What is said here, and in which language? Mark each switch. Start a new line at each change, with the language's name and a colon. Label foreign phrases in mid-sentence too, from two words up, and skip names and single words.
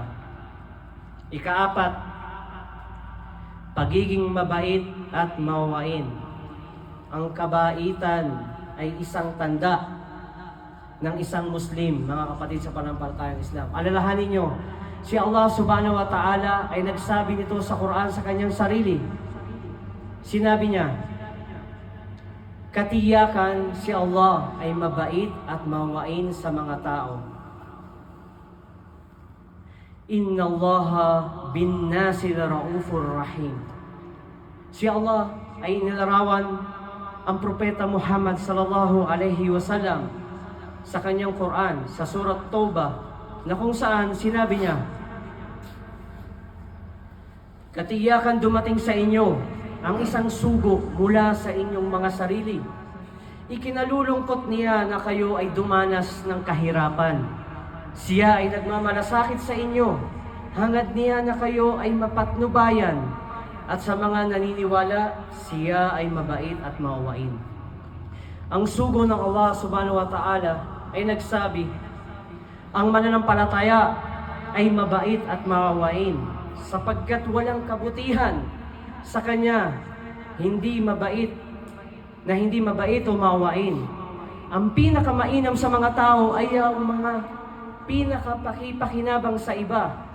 Filipino: Ikaapat, pagiging mabait at mawain. Ang kabaitan ay isang tanda ng isang Muslim, mga kapatid sa pananampalatayang Islam. Alalahanin nyo, si Allah
Arabic: سبحانه وتعالى
Filipino: ay nagsabi nito sa Quran sa kanyang sarili. Sinabi niya, katiyakan si Allah ay mabait at mawain sa mga tao.
Arabic: إن الله بالناس رءوف رحيم.
Filipino: Si Allah ay inilarawan ang propeta Muhammad
Arabic: صلى الله عليه وسلم
Filipino: sa kanyang Quran, sa surat Taubah, na kung saan sinabi niya, katiyakan dumating sa inyo ang isang sugo mula sa inyong mga sarili. Ikinalulungkot niya na kayo ay dumanas ng kahirapan. Siya ay nagmamalasakit sa inyo, hangad niya na kayo ay mapatnubayan, at sa mga naniniwala, siya ay mabait at maawain. Ang sugo ng Allah
Arabic: سبحانه وتعالى
Filipino: ay nagsabi, ang mananampalataya ay mabait at maawain, sapagkat walang kabutihan sa kanya, hindi mabait o maawain. Ang pinakamainam sa mga tao ay ang mga pinakapakipakinabang sa iba.